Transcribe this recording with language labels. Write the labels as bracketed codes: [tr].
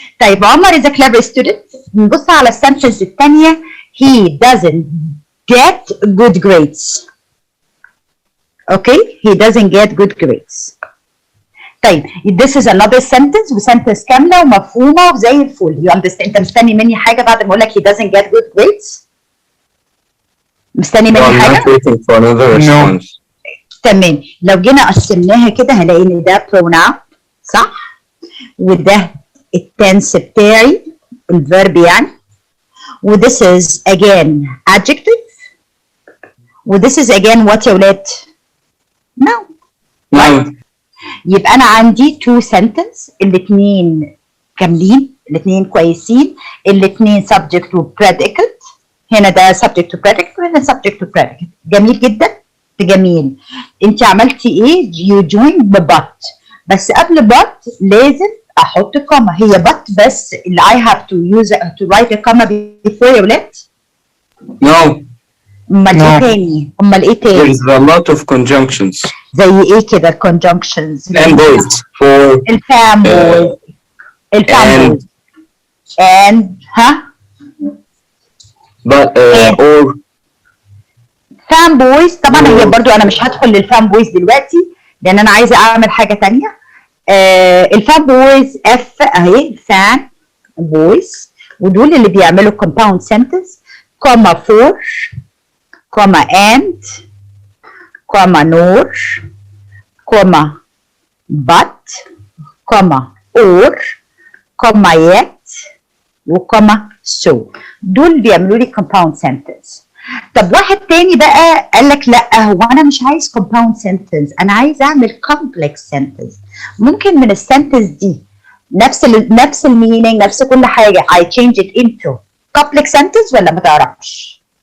[en] طيب عمر is a clever student. [ar] نبص على السنتنس الثانيه. [en] He doesn't get good grades. Okay, he doesn't get good grades. [ar] طيب [en] this is another sentence [ar] وسنتنس كامله ومفهومه وزي الفل. [en] You understand؟ [ar] انت مستني مني حاجه بعد ما اقول لك [en] he doesn't get good grades؟ [ar] مستني مني [en] I'm [ar] حاجه؟ [en] not waiting for another response. [ar] تمام، لو جينا قسمناها كده هنلاقي ان ده pronoun صح؟ وده التنس بتاعي الفيرب يعني. [en] و this is again adjective. و this is again what [ar] يا ولاد؟ [en] No. No. [ar] يبقى أنا عندي two sentence الاتنين كاملين، الاتنين كويسين، الاتنين subject و predicate. هنا ده subject to predicate وهنا subject to predicate. جميل جدا؟ جميل. أنت عملتي إيه؟ [en] you joined [ar] ب but. بس قبل but لازم أحط كوما. [en] هي but بس اللي I have to use to write a comma before [ar] يا ولاد؟ [en] No. [ar] أمال إيه تاني؟ أمال إيه تاني؟ [en] There's a lot of conjunctions. [ar] زي إيه كده conjunctions؟ [en] Fanboys for [ar] الفامبويز. الفامبويز. and ها؟ [en] but or [ar] فامبويز طبعا هي برضو أنا مش هدخل للفامبويز دلوقتي لأن أنا عايزة أعمل حاجة تانية. الفامبويز اف أهي فان بويز ودول اللي بيعملوا compound sentence كوما for كوما and كوما nor كوما but كوما or كوما yet وكوما so. دول بيعملوا لي compound sentence. طب واحد تاني بقى قال لك لا هو انا مش عايز compound sentence، انا عايز اعمل complex sentence. ممكن من السنتنس دي نفس المينينج، نفس كل حاجه. [en] I change it into complex sentence [ar] ولا ما تعرفش؟